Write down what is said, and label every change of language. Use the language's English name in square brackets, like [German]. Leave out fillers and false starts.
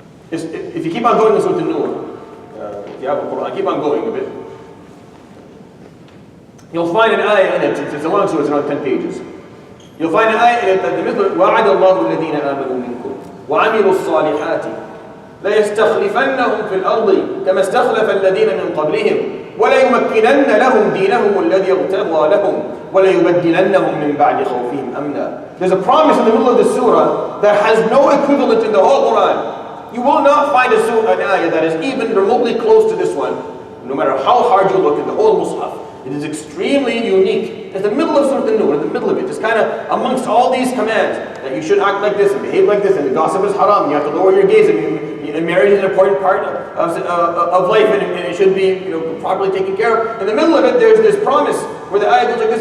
[English] If you keep on going with Surah An-Nur, if you have a Quran, keep on going a bit. You'll find an ayah in it, it's a long surah, it's around 10 pages. You'll find an ayah in it that the middle, [Arabic] وَعَدَ اللَّهُ الَّذِينَ آمَنُوا مِنْكُمْ وَعَمِلُوا الصَّالِحَاتِ لَيَسْتَخْلِفَنَّهُمْ فِي الْأَرْضِ كَمَا اسْتَخْلَفَ الَّذِينَ مِنْ قَبْلِهِمْ وَلَيُمَكِّنَنَّ لَهُمْ دِينَهُمُ الَّذِي ارْتَضَىٰ لَهُمْ وَلَيُبَدِّلَنَّهُمْ مِنْ بَعْدِ خَوْفِهِمْ أَمْنًا. [English] There's a promise in the middle of the surah that has no equivalent in the whole Quran. You will not find an ayah that is even remotely close to this one, no matter how hard you look in the whole Mus'haf. It is extremely unique. It's the middle of Surah An-Nur, in the middle of it. It's kind of amongst all these commands that you should act like this and behave like this, and the gossip is haram. You have to lower your gaze, and marriage is an important part of life, and it should be properly taken care of. In the middle of it, there's this promise where the ayah goes like this.